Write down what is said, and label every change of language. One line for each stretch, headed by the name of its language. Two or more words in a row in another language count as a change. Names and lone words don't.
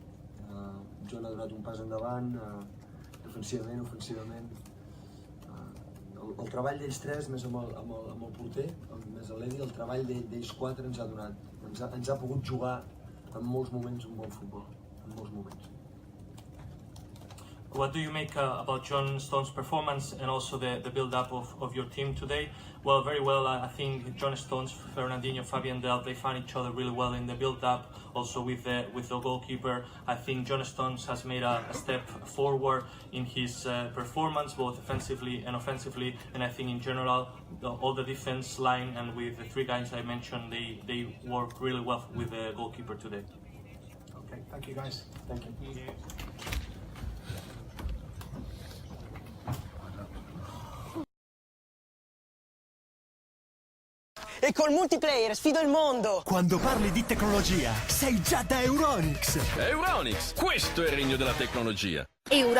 Catalan: John ha donat un pas endavant, defensivament, ofensivament. El treball d'ells tres, més amb el porter, més l'Edi, el treball d'ells quatre ens ha pogut jugar en molts moments un bon futbol, en molts moments.
English: What do you make about John Stones' performance and also the build-up of your team today? Well, very well. I think John Stones, Fernandinho, Fabian Delp, they found each other really well in the build-up. Also with the goalkeeper, I think John Stones has made a step forward in his performance, both offensively and offensively. And I think in general, all the defense line and with the three guys I mentioned, they work really well with the goalkeeper today. Okay, thank you guys. Thank you.
Italian: E col multiplayer sfido il mondo! Quando parli di tecnologia, sei già da Euronics! Euronics, questo è il regno della tecnologia!